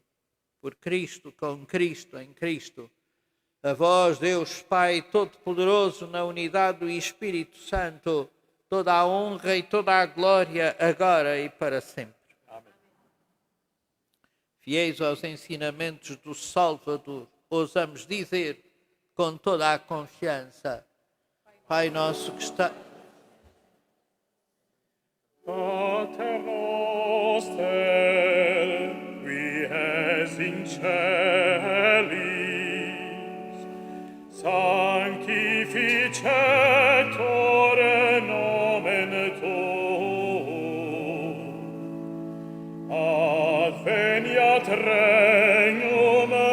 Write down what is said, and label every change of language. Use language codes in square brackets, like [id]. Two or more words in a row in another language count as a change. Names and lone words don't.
[pt] Por Cristo, com Cristo, em Cristo. A vós, Deus Pai Todo-Poderoso, na unidade do Espírito Santo, toda a honra e toda a glória, agora e para sempre. Fiéis aos ensinamentos do Salvador, ousamos dizer com toda a confiança: Pai nosso que está... [la] Pater noster, qui es in celis, sanctificetur nomen tuum, adveniat regnum